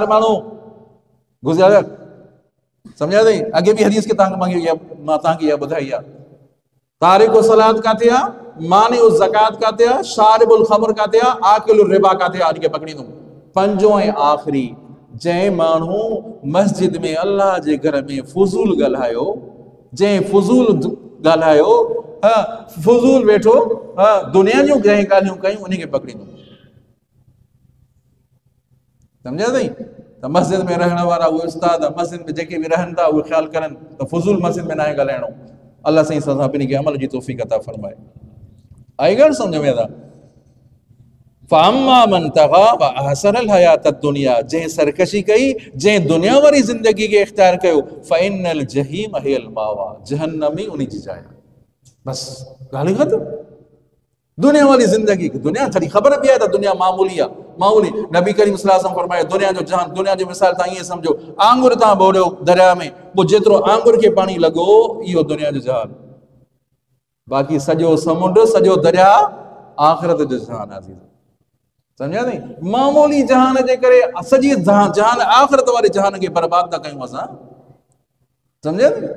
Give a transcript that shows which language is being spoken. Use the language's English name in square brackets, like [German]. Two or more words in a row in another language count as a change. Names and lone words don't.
[Sindhi] माण्हू गुज़िरिया सम्झा अथई अॻे बि हदीस खे मां तव्हांखे इहा ॿुधाई आहे [Arabic] تارك الصلاة [Sindhi] काथे आहे [Arabic] مانع الزكاة [Sindhi] काथे आहे [Arabic] شارب الخمر [Sindhi] काथे आहे [Arabic] آكل الربا [Sindhi] काथे आहे अॼु पकड़ींदुमि पंजो ऐं आख़िरी जंहिं माण्हू मस्जिद में अल्लाह जे घर में फुज़ूल ॻाल्हायो जंहिं फुज़ूल ॻाल्हायो फुज़ूल वेठो दुनिया जूं जंहिं ॻाल्हियूं कयूं उन खे पकड़ींदुमि सम्झा अथई त मस्जिद में रहण वारा उहे उस्ताद मस्जिद में जेके बि रहनि था उहे ख़्यालु करनि त फुज़ूल मस्जिद में न आहे ॻाल्हाइणो अल्लाह साईं सभिनी खे अमल जी तौफ़ीक़ अता फरमाए आई ॻाल्हि सम्झ में था [Arabic] فأما من طغى وآثر الحياة الدنيا [Sindhi] जंहिं सरकशी कई जंहिं दुनिया वारी ज़िंदगी खे इख्तियार कयो [Arabic] فإن الجحيم هي [Sindhi] मावा जहन्नम ई उन जी जाइ बस ॻाल्हि ख़तमु दुनिया वाली ज़िंदगी दुनिया छड़ी ख़बर बि आहे त दुनिया मामूली आहे मामूली नबी करीम [Arabic] صلى الله عليه وسلم [Sindhi] फरमाए दुनिया जो जहान दुनिया जो मिसाल तव्हां ईअं सम्झो आंगुर तव्हां बोड़ियो दरिया में पोइ जेतिरो आंगुर खे पाणी लॻो इहो दुनिया जो जहान बाक़ी सॼो समुंड सॼो दरिया आख़िरत जो जहान आहे सम्झा अथई मामूली जहान जे करे सॼी जहान आख़िरत वारे जहान खे बर्बाद था कयूं असां सम्झे